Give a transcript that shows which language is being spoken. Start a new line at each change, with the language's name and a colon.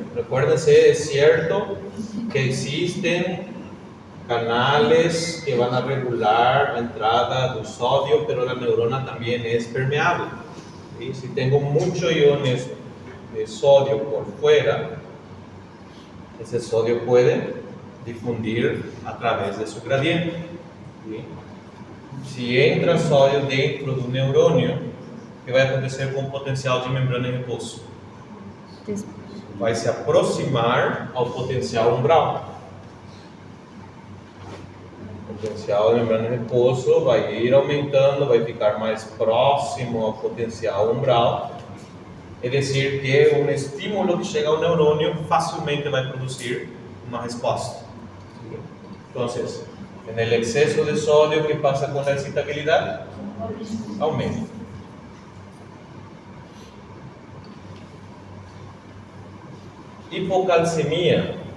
Spanish: Recuérdense, es cierto que existen canales que van a regular la entrada del sodio, pero la neurona también es permeable. ¿Sí? Si tengo muchos iones de sodio por fuera, ese sodio puede difundir a través de su gradiente. ¿Sí? Si entra sodio
Portuguese: dentro do neurônio, o que vai acontecer com o potencial de membrana em repouso? Vai se aproximar ao potencial umbral. O potencial de membrana em repouso vai ir aumentando, vai ficar mais próximo ao potencial umbral. É decir, que um estímulo que chega ao neurônio facilmente vai produzir
Spanish: más expuesto. Entonces, en el exceso de sodio, ¿qué pasa con la excitabilidad? Aumenta. Hipocalcemia.